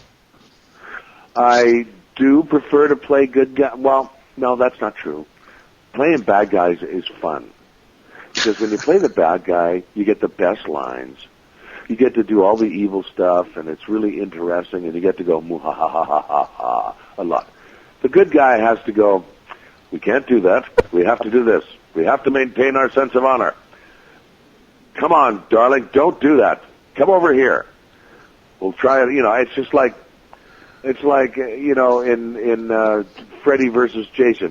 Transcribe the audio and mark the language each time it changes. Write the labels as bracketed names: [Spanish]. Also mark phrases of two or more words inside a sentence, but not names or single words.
[English] I do prefer to play good guys. Well, no, that's not true. Playing bad guys is fun. Because when you play the bad guy, you get the best lines. You get to do all the evil stuff, and it's really interesting, and you get to go moo-ha-ha-ha-ha-ha a lot. The good guy has to go, we can't do that. We have to do this. We have to maintain our sense of honor. Come on, darling, don't do that. Come over here. We'll try it. It's just like, in Freddy versus Jason.